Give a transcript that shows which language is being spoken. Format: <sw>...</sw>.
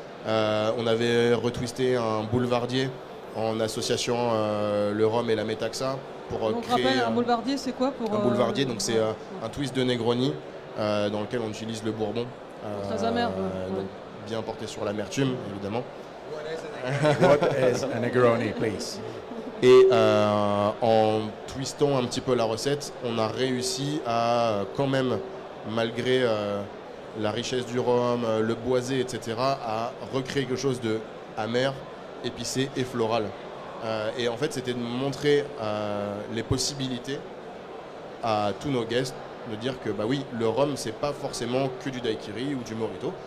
<fr>On avait retwisté un boulevardier en associant le rhum et la métaxa pour donc, créer rappelle, un boulevardier, c'est quoi pour, un boulevardier. Donc c'est un twist de Negroni dans lequel on utilise le bourbon. Très amer. Donc, bien porté sur l'amertume évidemment.</fr> <en>What is a Negroni, please?</en> <fr>Et en twistant un petit peu la recette, on a réussi à quand même, malgré la richesse du rhum, le boisé, etc., à recréer quelque chose de amer, épicé et floral. Et en fait, c'était de montrer les possibilités à tous nos guests, de dire que oui, le rhum, c'est pas forcément que du daiquiri ou du mojito.</fr>